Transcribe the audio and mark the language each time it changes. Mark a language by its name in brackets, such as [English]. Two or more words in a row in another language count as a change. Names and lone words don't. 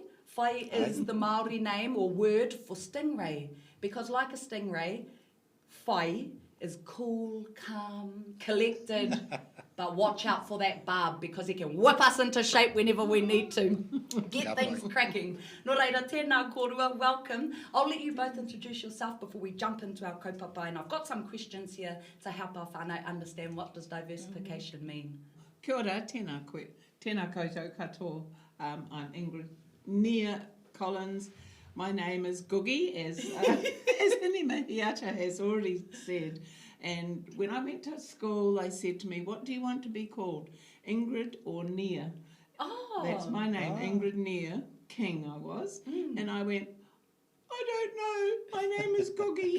[English] Whai is the Māori name or word for stingray, because like a stingray, whai is cool, calm, collected, but watch out for that barb because he can whip us into shape whenever we need to. Get things cracking. [Māori] Nō reira, tēnā kōrua, [English] welcome. I'll let you both introduce yourself before we jump into our kaupapa, and I've got some questions here to help our whānau understand what does diversification mean. [Māori] Kia ora, tēnā koe. Tēnā koutou katoa. [English] I'm Ingrid Nia Collins. My name is Googie, as Hine Mihiata has already said. And when I went to school, they said to me, what do you want to be called? Ingrid or Nia? Oh. That's my name, Ingrid Nia King I was. And I went, I don't know, my name is Googie.